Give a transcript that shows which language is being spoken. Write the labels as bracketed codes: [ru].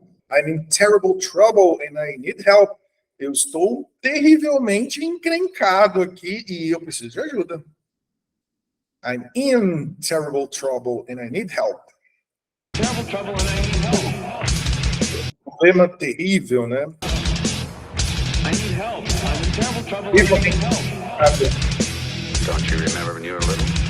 [en] I'm in terrible trouble and I need help. [pt] Eu estou terrivelmente encrencado aqui e eu preciso de ajuda. [en] I'm in terrible trouble and I need help. [pt] Problema terrível, né? [en] I need help. I'm in terrible trouble. Don't you remember when you were little?